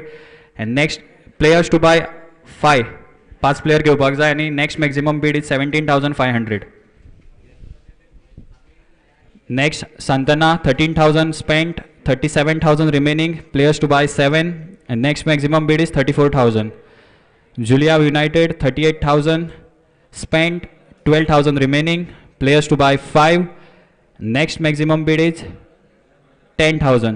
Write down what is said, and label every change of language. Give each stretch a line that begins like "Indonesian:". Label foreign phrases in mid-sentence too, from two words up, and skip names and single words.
English: and next players to buy 5 player
Konkani: घेवपाक जाय आनी
English: next maximum bid is 17,500. नेक्स्ट सांतना 13,000 spent, 37,000 remaining, players to buy 7, and next maximum bid is 34,000. Julia United 38,000 spent, 12,000 remaining, players to buy 5, next maximum bid is 10,000.